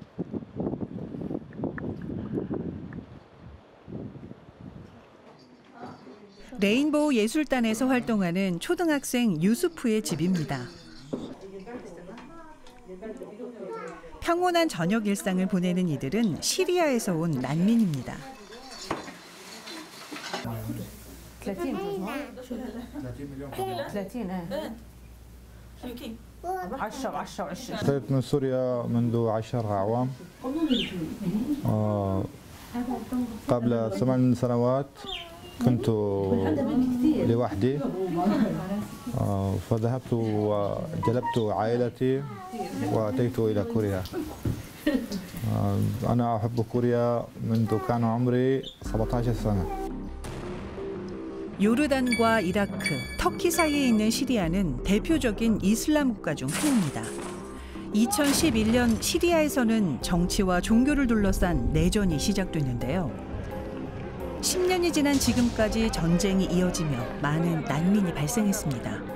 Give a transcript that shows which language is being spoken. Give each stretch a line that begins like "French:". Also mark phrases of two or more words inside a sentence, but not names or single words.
Korean: 레인보우 예술단에서 활동하는 초등학생 유수프의 집입니다. 평온한 저녁 일상을 보내는 이들은 시리아에서 온 난민입니다.
Arabic: أتيت من سوريا منذ 10 أعوام قبل 8 سنوات كنت لوحدي فذهبت وجلبت عائلتي وأتيت إلى كوريا أنا أحب كوريا منذ كان عمري 17 سنة.
Korean: 요르단과 이라크, 터키 사이에 있는 시리아는 대표적인 이슬람 국가 중 하나입니다. 2011년 시리아에서는 정치와 종교를 둘러싼 내전이 시작됐는데요. 10년이 지난 지금까지 전쟁이 이어지며 많은 난민이 발생했습니다.